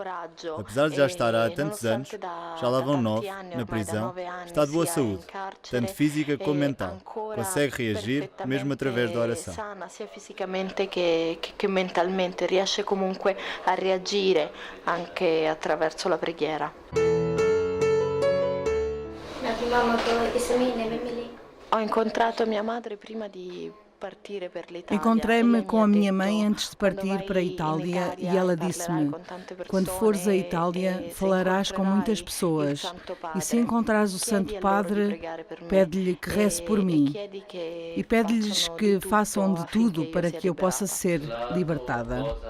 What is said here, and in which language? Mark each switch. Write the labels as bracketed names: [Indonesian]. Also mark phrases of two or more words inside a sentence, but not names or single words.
[Portuguese] Apesar de já estar há tantos anos, já lá vão 9, na prisão, está de boa saúde, tanto física como mental. Consegue reagir, mesmo através da oração. [Italian] Sia fisicamente che mentalmente, riesce comunque a reagire anche attraverso la preghiera. Ho incontrato mia madre prima di [Portuguese] Encontrei-me com a minha mãe antes de partir para a Itália e ela disse-me: quando fores à Itália, falarás com muitas pessoas e se encontrares o Santo Padre, pede-lhe que reze por mim e pede-lhes que façam de tudo para que eu possa ser libertada.